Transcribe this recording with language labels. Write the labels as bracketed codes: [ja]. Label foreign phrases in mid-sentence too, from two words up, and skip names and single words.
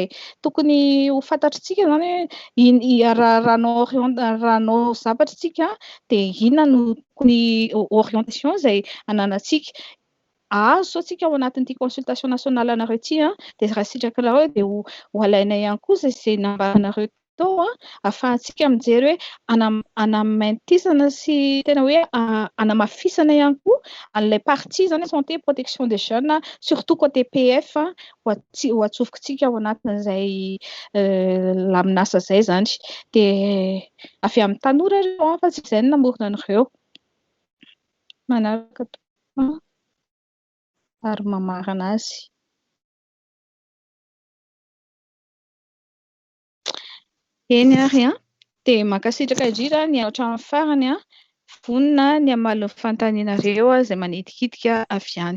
[mg] tokony ho fantatritsika zany hoe rahanao zavatra tsika dia inona no tokony orientation izay ananantsika azo tsika ao anatin'ity [fr] consultation nationale [mg] anareo ity dia raha sitraka nareo dia ho alaina ihany koa izay nambaranareo tao ahafahantsika mijery hoe anamaintisana sy tena hoe anamafisana ihany koa an'ilay partie zany [fr] santé protection des jeunes surtout côté PF [mg] ho atsofokontsika ao anatin'izay laminasa izay zany dia avy amin'ny tanora ireo fa tsy izay no namorona an'ireo manaraka ary mamarana azy. Eny ary dia mankasitraka indrindra ny hatramin'ny farany vonona ny amaly ny fanontanianareo izay manetikitika avy any.